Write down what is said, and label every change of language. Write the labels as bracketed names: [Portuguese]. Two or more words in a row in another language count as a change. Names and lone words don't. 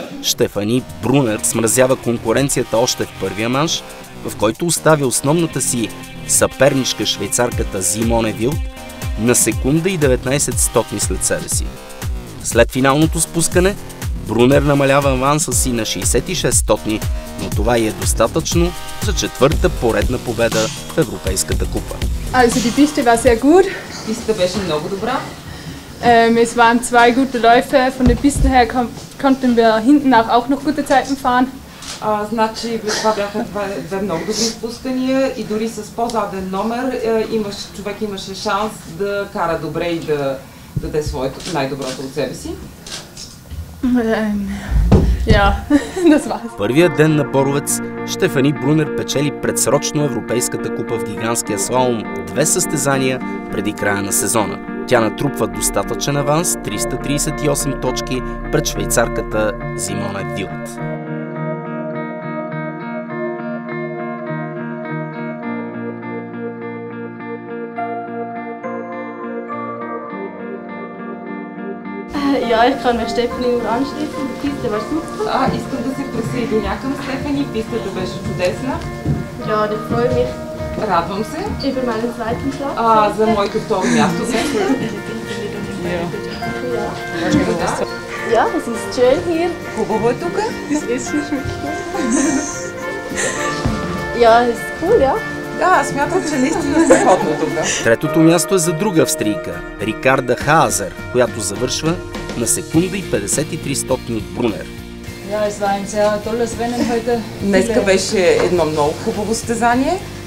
[Bulgarian] Штефани Брунер смразява конкуренцията още в първия манш, в който остави основната си съперничка швейцарката Симоне Вилд на секунда и 19 стотни след себе си. След финалното спускане Брунер намалява аванса си на 66 стотни, но това и е достатъчно за четвърта поредна победа в Европейската купа. [German] Also die Piste war sehr gut. [Bulgarian] Пистата беше много добра. [German] Es waren zwei gute Läufe. Von den Pisten her konnten wir hinten auch noch gute Zeiten fahren. [Bulgarian] Значи това бяха две много добри спускания и дори с по-заден номер човек имаше шанс да кара добре и да даде своето най-доброто от себе си. [German] Ja, das war's. [Bulgarian] Първият ден на Боровец Штефани Брунер печели предсрочно Европейската купа в гигантския слалом 2 състезания преди края на сезона. Тя натрупва достатъчен аванс 338 точки пред швейцарката Симоне Вилд. [German] Ja, ich kann mich Stefanie nur anschließen. Die Piste war super. [Bulgarian] Искам да се присъединя към Стефани. Пистата беше чудесна. [German] Ja, ich freue mich [Bulgarian] Радвам се. [German] über meinen zweiten Platz. [Bulgarian] За моето второ място. [German] Ja, es ist schön hier. [Bulgarian] Хубаво е тук. [German] Ja, es ist cool, ja. [Bulgarian] Да, смятам, че наистина се ходно тук. Третото място е за друга австрийка, Рикарда Хаазер, която завършва на секунда и 53 стотни от Брунер. Днеска беше едно много хубаво състезание.